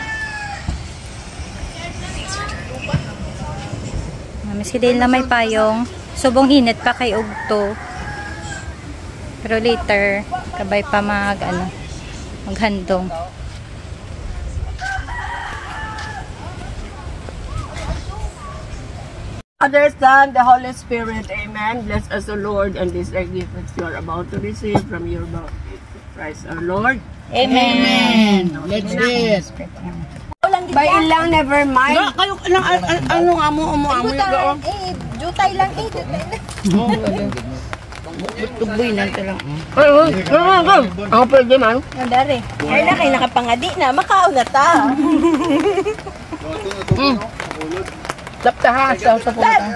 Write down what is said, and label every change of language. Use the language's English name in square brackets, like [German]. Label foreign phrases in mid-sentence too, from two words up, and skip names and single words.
[Hiligaynon] Miski dahil na may payong. Subong init pa kay ugto. Pero later, kabay pa maghandong. [English] Understand the Holy Spirit. Amen. Bless us, O Lord, and this gift that you are about to receive from your mouth. Christ our Lord. Amen. Let's eat. By ilang, never mind. [Hiligaynon] Kayo lang, ano nga mo, amo yung Jutay lang Tuboy na ito lang. Ako pwede man. Dari. Ay na kayo nakapangadi na. Makao na ta. Lapta ha. Sa puta.